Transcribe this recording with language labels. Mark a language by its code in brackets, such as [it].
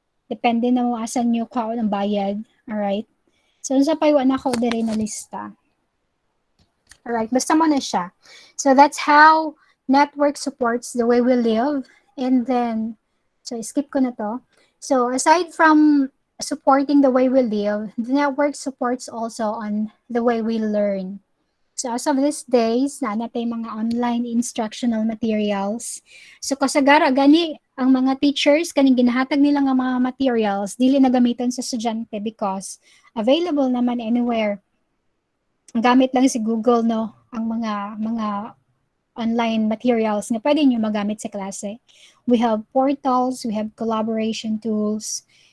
[ceb] Depende na mo asan nyo kao ng bayad. Alright? So, sa paywa na ko diri na lista. Alright, basta mo na siya. [en] So, that's how network supports the way we live. And then, so skip [ceb] ko na to. [en] So, aside from supporting the way we live, the network supports also on the way we learn. [ceb] So, as of these days, natay mga online instructional materials. So, kasagara, gani, ang mga teachers, kaning ginahatag nila nga mga materials, dili na gamiton sa estudyante because available naman anywhere. Gamit lang si Google, no? Ang mga online materials na pwede nyo magamit sa klase. [en] We have portals, we have collaboration tools.